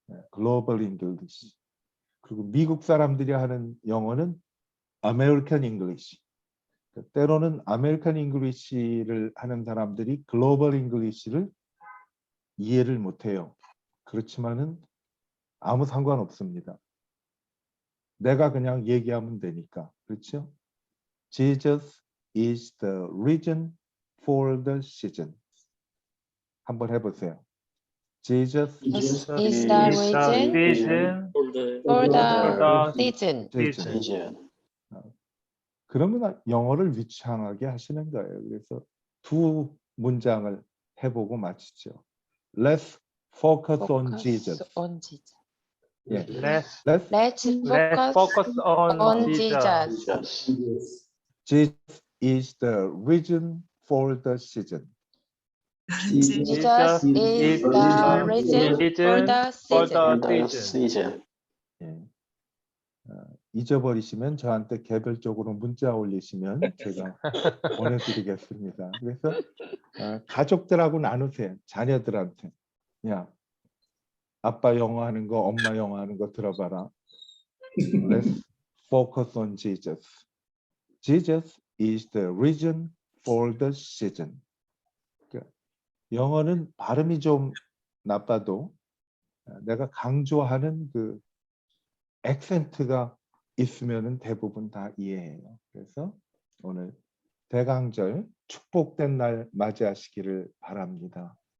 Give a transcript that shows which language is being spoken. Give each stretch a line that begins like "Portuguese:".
Korean: 글로벌 잉글리시. 그리고 미국 사람들이 하는 영어는 아메리칸 잉글리시. 때로는 아메리칸 잉글리시를 하는 사람들이 글로벌 잉글리시를 이해를 못해요. 그렇지만은 아무 상관없습니다. 내가 그냥 얘기하면 되니까. 그렇죠?
English: Jesus is the reason for the season.
Korean: 한번 해보세요. Jesus
English: is the reason for the season. season.
Korean: 그러면 영어를 유창하게 하시는 거예요. 그래서 두 문장을 해보고 마치죠.
English: Let's focus on Jesus. on Jesus.
Korean: 예.
English: Let's focus on Jesus. Jesus is the reason for the season. Jesus is the reason for the season.
Korean: 예. 잊어버리시면 저한테 개별적으로 문자 올리시면 제가 보내드리겠습니다. 그래서 가족들하고 나누세요. 자녀들한테. 야, 아빠 영어 하는 거, 엄마 영어 하는 거 들어봐라.
English: Let's focus on Jesus. Jesus is the reason for the season.
Korean: 영어는 발음이 좀 나빠도 내가 강조하는 그 액센트가 있으면은 대부분 다 이해해요. 그래서 오늘 대강절 축복된 날 맞이하시기를 바랍니다.